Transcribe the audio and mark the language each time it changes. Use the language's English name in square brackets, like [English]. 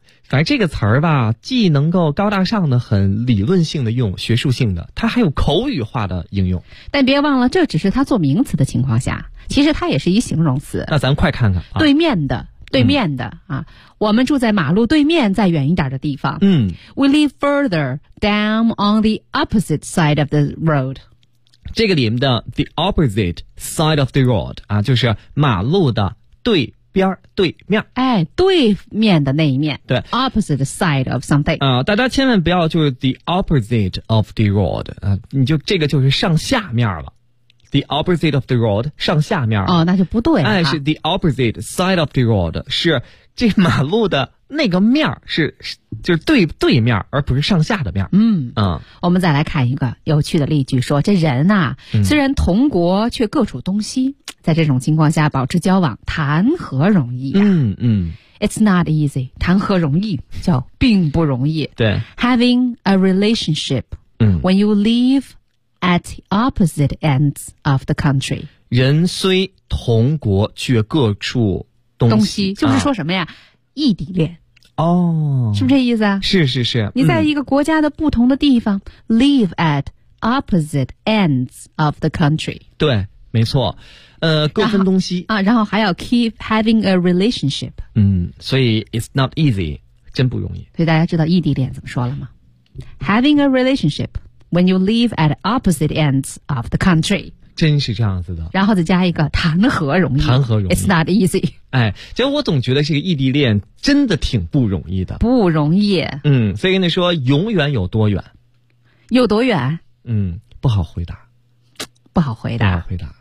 [Chinese] 反正这个词儿吧，既能够高大上的、很理论性的用、学术性的，它还有口语化的应用。但别忘了，这只是它做名词的情况下，其实它也是一形容词。那咱快看看，对面的，对面的、啊，我们住在马路对面，再远一点的地方。 [English] We live further down on the opposite side of the road. [Chinese] 这个里面的 [English] the opposite side of the road [Chinese] 啊，就是马路的对边对面，哎，对面的那一面，对 [English] opposite side of something [Chinese] 啊、大家千万不要就是 [English] the opposite of the road [Chinese] 啊，你就这个就是上下面了。 [English] The opposite of the road, [Chinese] 上下面。哦，那就不对了。哎，是 [English] the opposite side of the road, [Chinese] 是这马路的那个面是就是对对面，而不是上下的面。我们再来看一个有趣的例句，说这人啊、虽然同国却各处东西，在这种情况下保持交往谈何容易啊。 [English] It's not easy, [Chinese] 谈何容易叫并不容易。对。 [English] Having a relationship,、when you leaveAt the opposite ends of the country. [Chinese] 人虽同国却各处东西。东西就是说什么呀、异地恋。哦。是不是这意思啊？是是是。你在一个国家的不同的地方、 [English] live at opposite ends of the country. [Chinese] 对，没错。各分东西。啊，然后还要 [English] keep having a relationship. [Chinese] 所以 [English] it's not easy, [Chinese] 真不容易。所以大家知道异地恋怎么说了吗？ [English] Having a relationship. When you live at opposite ends of the country. [Chinese] 真是这样子的。然后再加一个谈何容易。谈何容易。 [English] It's not easy. [Chinese] 哎，其实我总觉得这个异地恋真的挺不容易的。不容易。所以跟你说永远有多远。有多远？不好回答。不好回答。不好回答。